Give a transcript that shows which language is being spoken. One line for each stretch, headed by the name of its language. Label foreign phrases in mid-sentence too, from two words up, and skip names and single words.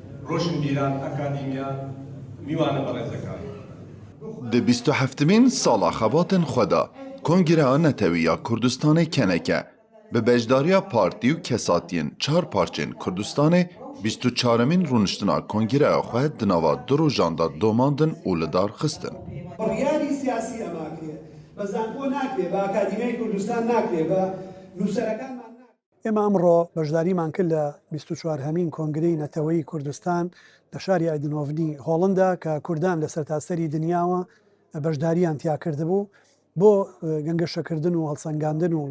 Central Kurdish: ڕۆشنبیران ئەکادیمیا میوانە بەڕێزەکان
Kurdish: د 27مین ساڵا خەباتن خۆدا کۆنگرەیە نەتەویە کوردستانê keneke bi bejdariya partî û kesatiyên çar parçên Kurdistanê 24mîn rûniştina kongreya xwe di nava du rojan de domandin û li dar xistin.
Central Kurdish: بڕیاری سیاسی ئەما کرێ بە زانکۆ ناکرێ بە ئاکادیمیای کوردستان ناکرێ بە نووسەرەکانمان ئێمە ئەمڕۆ بەشداریمان کرد لە 24هەمین کۆنگرەی نەتەوەیی کوردستان لە شاری ئایدنۆڤنی هۆڵندا کە کوردان لە سەرتاسەری دنیاوە بەشداریان تیا کردبوو بۆ گەنگەشەکردن و هەڵسەنگاندن و